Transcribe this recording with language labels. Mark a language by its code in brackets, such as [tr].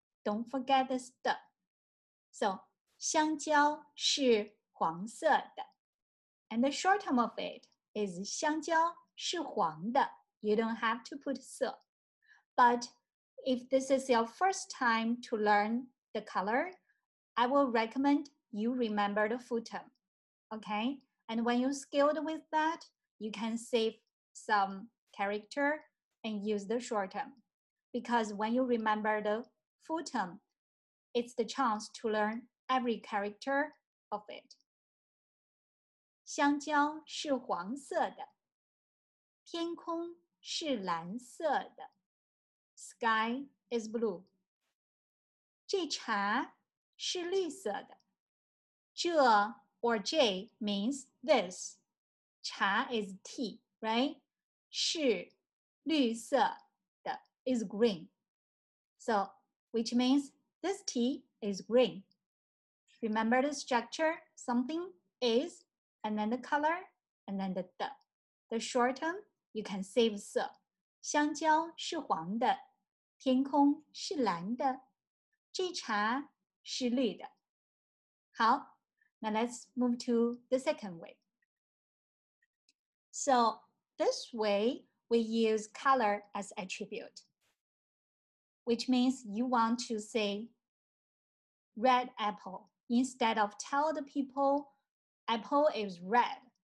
[en] Don't forget this 的.So [zh] 香蕉是黄色的 [en] and the short term of it is [zh] 香蕉是黄的 [en] You don't have to put 色 But if this is your first time to learn the color, I will recommend you remember the full term. Okay? And when you're skilled with that, you can save some character and use the short term. Because when you remember the full term, it's the chance to learn every character of it. [zh] 香蕉是黄色的，天空是蓝色的 [en] Sky is blue. [zh] 这茶是绿色的，这 [en] or J means this. 茶 is tea, right? 是绿色的 is green. So, which means this tea is green. Remember the structure, something is, and then the color, and then the 的. The short term, you can save 色. [zh] 香蕉是黄的，天空是蓝的，这茶是绿的。 [en] 好， now let's move to the second way. So this way, we use color as attribute, which means you want to say red apple. Instead of tell the people apple is red.